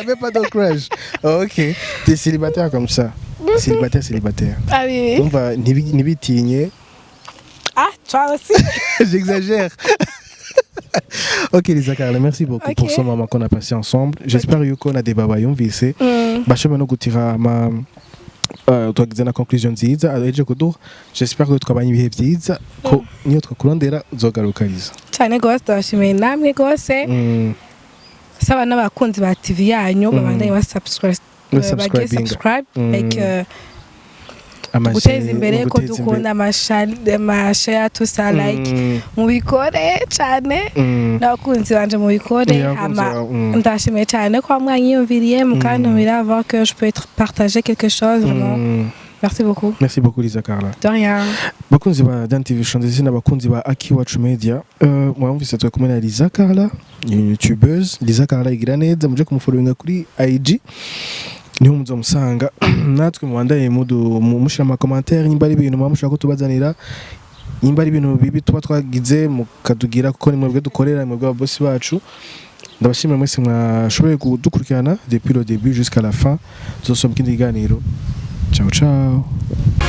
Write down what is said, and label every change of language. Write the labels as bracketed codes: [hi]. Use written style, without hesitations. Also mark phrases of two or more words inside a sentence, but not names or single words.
[fr] Même pas de crush. Ok. T'es célibataire comme ça. Célibataire. Ah oui. On va nibitinye. Ah, toi aussi. J'exagère. Ok Lisa Carla, merci beaucoup pour ce moment qu'on a passé ensemble. J'espère qu'on a des babayons vissés. [rn] Bashobora no gutira ama twagize na conclusion nziza aje kuduha. [fr] J'espère que [rn] twabanye ibihe byiza ko niyo twakurondera uzogaruka Lisa. Cyane gose ndashimiye namwe gose. Saba n'abakunzi ba TV yanyu babandanye ba [en] subscribe like [rn] guteza imbere ko dukunda amashare tusa like mubikore cyane n'abakunzi banje mubikore ndashimiye cyane ko mwanyiyumviriye mukantumira [fr] avant que je peux partager quelque chose vraiment. Merci beaucoup. Merci beaucoup Lisa Carla. De rien. [rn] Bakunzi ba Dan TV Show ndetse n'abakunzi ba Akiwacu Media. Mwumvise twe kumwe na Lisa Carla, YouTubeuse. Lisa Carla igira neza muje kumufollowinga kuri IG. Niho muzomusanga natwe mubandaye mushira ama commentaire nyimba ari ibintu mushaka kutubazanira nyimba ari ibintu bibi tuba twagize mukadugira kuko nimwe bwe dukorera nimwe bwa boss bacu. Ndabashimira mwese mwashoboye kudukurikirana [fr] depuis le début jusqu'à la fin. [rn] Tuzosoma ikindi kiganiro. [it] Ciao ciao.